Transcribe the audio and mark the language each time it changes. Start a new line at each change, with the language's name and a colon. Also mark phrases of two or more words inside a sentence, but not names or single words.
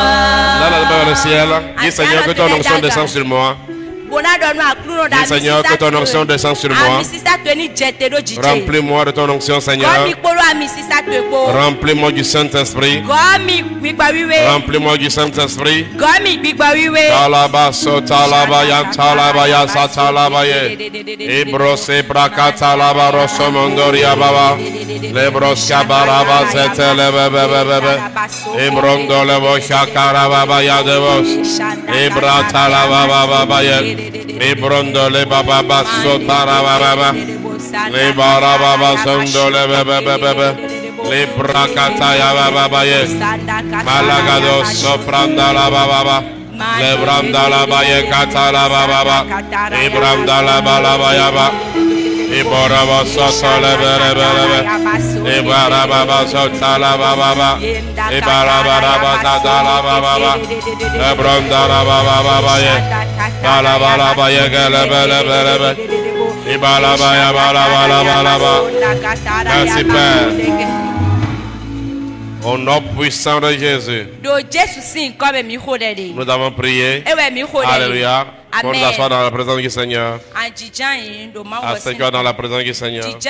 French: Là, là-bas dans le ciel, dis Seigneur que ton onction descend sur moi. Dis Seigneur que ton onction descend sur moi. Remplis-moi de ton onction Seigneur. Remplis-moi du Saint-Esprit. Remplis-moi du Saint-Esprit. Talaba so talaba ya talaba ya sa talaba ye. Ibrose braka talaba rosso mondoria baba. Lebros kabaraba zetele bebe. Ibrondo lebo shakara baba ya devos. Ibra talaba baba ye. Ibrondo le baba baso taraba baba. Le baraba basondo le bebe. Le brakata ya baba ye. Malagado sopranda la baba. Le branda la baye kata la baba. Ibranda la baba ya baba. Iboraba sosa le bere. Ibaraba sosa la baba. Ibaraba tata la baba. Le branda la baba ye. Bala baye gele bele. Ibalaba ya bala. Merci Père. Au nom puissant de Jésus, nous avons prié. Alléluia. Pour nous asseoir dans la présence du Seigneur. Asseoir dans la présence du Seigneur.